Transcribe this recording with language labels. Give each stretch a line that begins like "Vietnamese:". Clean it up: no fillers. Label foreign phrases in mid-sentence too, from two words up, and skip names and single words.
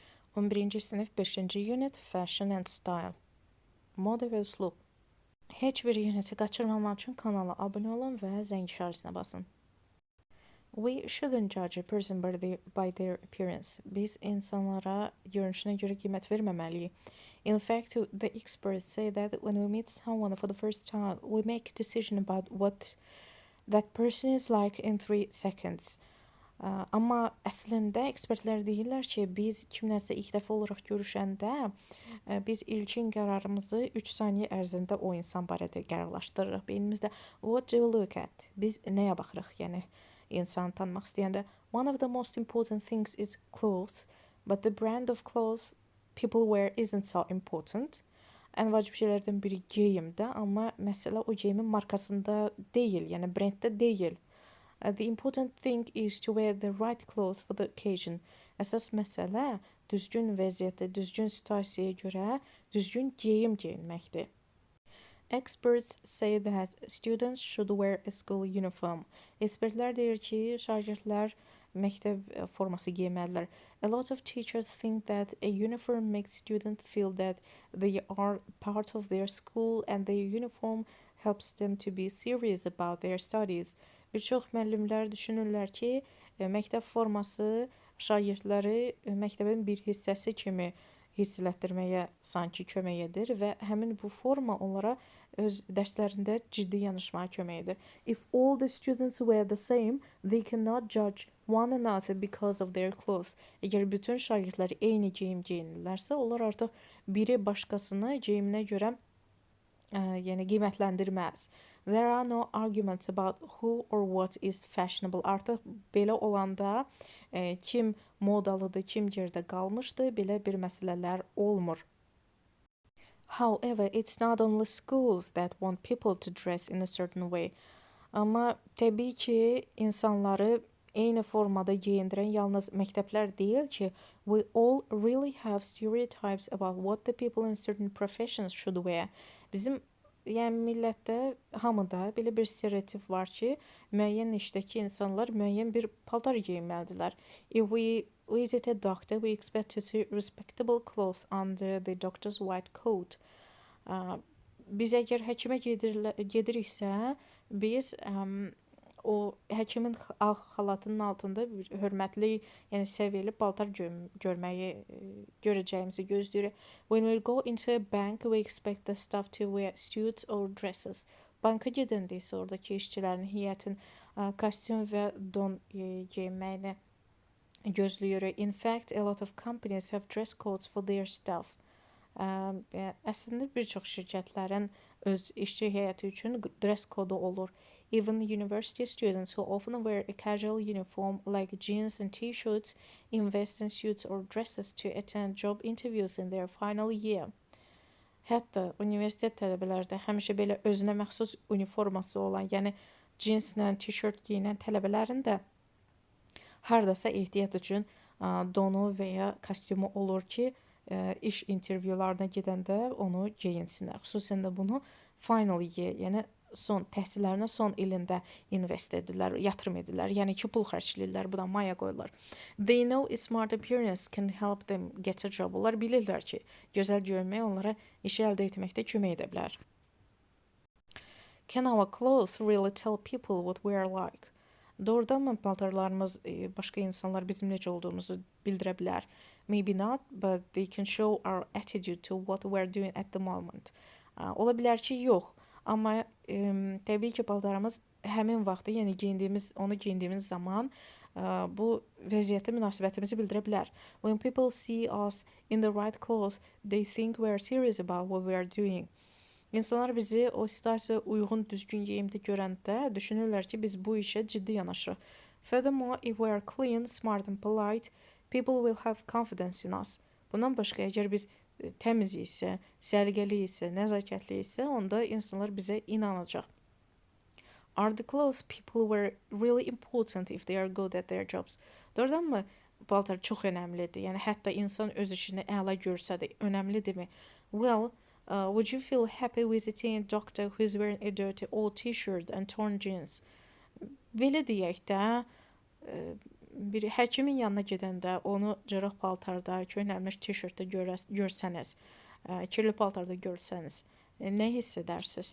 Azerbaijani: 11-ci sinif 5-ci unit Fashion and Style. Moda və üslub. Heç bir uniti qaçırmamaq üçün kanala abunə olun və zəng işarəsinə basın.
English: We shouldn't judge a person by their appearance.
Azerbaijani: Biz insanlara görünüşünə görə qiymət verməməliyik.
English: In fact, the experts say that when we meet someone for the first time, we make a decision about what that person is like in 3 seconds.
Azerbaijani: Amma əslində ekspertlər deyirlər ki, biz kimləsə ilk dəfə olaraq görüşəndə biz ilkin qərarımızı 3 saniyə ərzində o insan barədə qərarlaşdırırıq.
English: Beynimizdə what do you look at?
Azerbaijani: Biz nəyə baxırıq? Yəni insanı tanımaq istəyəndə
English: one of the most important things is clothes, but the brand of clothes people wear isn't so important.
Azerbaijani: Ən vacib şeylərdən biri geyimdə, amma məsələ o geyimin markasında deyil, yəni brenddə deyil.
English: The important thing is to wear the right clothes for the occasion.
Azerbaijani: Əsas məsələ düzgün vəziyyətdə, düzgün situasiyaya görə düzgün geyim geyinməkdir.
English: Experts say that students should wear a school uniform.
Azerbaijani: Ekspertlər deyir ki, şagirdlər məktəb forması geyməlidirlər.
English: A lot of teachers think that a uniform makes students feel that they are part of their school and the uniform helps them to be serious about their studies.
Azerbaijani: Bir çox müəllimlər düşünürlər ki, məktəb forması şagirdləri məktəbin bir hissəsi kimi hiss elətdirməyə sanki kömək edir və həmin bu forma onlara öz dərslərində ciddi yanaşmağa kömək edir.
English: If all the students wear the same, they cannot judge one another because of their clothes.
Azerbaijani: Əgər bütün şagirdlər eyni geyim geyinirlərsə, onlar artıq biri başqasını geyiminə görə yəni qiymətləndirməz.
English: There are no arguments about who or what is fashionable.
Azerbaijani: Artıq belə olanda kim modalıdır, kim yerdə qalmışdı, belə bir məsələlər olmur.
English: However, it's not only schools that want people to dress in a certain way.
Azerbaijani: Amma təbii ki, insanları eyni formada geyindirən yalnız məktəblər deyil ki,
English: we all really have stereotypes about what the people in certain professions should wear.
Azerbaijani: Bizim yəni millətdə, hamıda belə bir stereotip var ki, müəyyən işdəki insanlar müəyyən bir paltar geyinməlidirlər.
English: If we visit a doctor, we expect to see respectable clothes under the doctor's white coat.
Azerbaijani: Biz əgər həkimə gediriksə, biz o həkimin ağ xalatının altında bir hörmətli, yəni səviyyəli paltar görəcəyimizi gözləyirik.
English: When we go into a bank, we expect the staff to wear suits or dresses.
Azerbaijani: Banka gedəndə isə oradakı işçilərin, heyətin kostyum və don geyinməyini gözləyirik.
English: In fact, a lot of companies have dress codes for their staff.
Azerbaijani: Əslində bir çox şirkətlərin öz işçi heyəti üçün dress kodu olur.
English: Even university students who often wear a casual uniform like jeans and t-shirts invest in suits or dresses to attend job interviews in their final year.
Azerbaijani: Hətta universitet tələbələri də həmişə belə özünə məxsus uniforması olan, yəni cinslə, t-shirt giyinən tələbələrin də hardasa ehtiyat üçün donu və ya kostyumu olur ki, iş intervyularına gedəndə onu geyinsinlər. Xüsusən də bunu
English: final year,
Azerbaijani: yəni təhsillərinin son ilində invest edirlər, yatırım edirlər. Yəni ki, pul xərcləyirlər, buna maya qoyurlar.
English: They know a smart appearance can help them get a job.
Azerbaijani: Onlar bilirlər ki, gözəl görünmək onlara işi əldə etməkdə kömək edə bilər.
English: Can our clothes really tell people what we are like?
Azerbaijani: Doğrudanmı paltarlarımız başqa insanlar bizim necə olduğumuzu bildirə bilər?
English: Maybe not, but they can show our attitude to what we are doing at the moment.
Azerbaijani: Ola bilər ki, yox. Amma təbii ki, paltarımız həmin vaxtı, yəni onu geyindiyimiz zaman bu vəziyyətə münasibətimizi bildirə bilər.
English: When people see us in the right clothes, they think we are serious about what we are doing.
Azerbaijani: İnsanlar bizi o situasiyaya uyğun, düzgün geyimdə görəndə düşünürlər ki, biz bu işə ciddi yanaşırıq.
English: Furthermore, if we are clean, smart and polite, people will have confidence in us.
Azerbaijani: Bundan başqa, əgər biz təmiz isə, səliqəli isə, nəzakətli isə, onda insanlar bizə inanacaq.
English: Are the clothes people wear really important if they are good at their jobs?
Azerbaijani: Doğrudanmı paltar çox önəmlidir? Yəni hətta insan öz işini əla görsə də önəmlidirmi?
English: Well, would you feel happy visiting a doctor who is wearing a dirty old t-shirt and torn jeans?
Azerbaijani: Belə deyək də, bir həkimin yanına gedəndə onu cırıq paltarda, köhnəlmiş t-shirtdə görsəniz, kirli paltarda görsəniz, nə hiss edərsiniz?